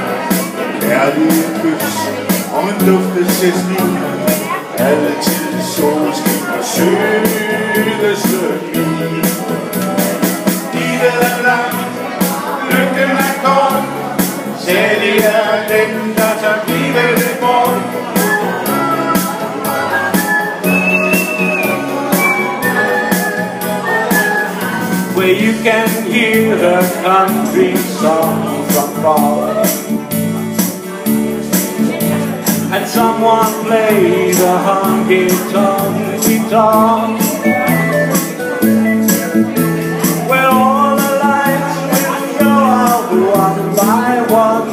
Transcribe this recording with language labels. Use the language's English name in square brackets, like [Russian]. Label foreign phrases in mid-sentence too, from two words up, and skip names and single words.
[Danish] Kærlige kys og en luftelsesliv, altid solskin og sødeste min. Livet er langt, lykken er kort, særlig er den, der tager livet bort. [English] Where you can hear the country song from far, and someone play the honky-tonk guitar, where all the lights will go out one by one.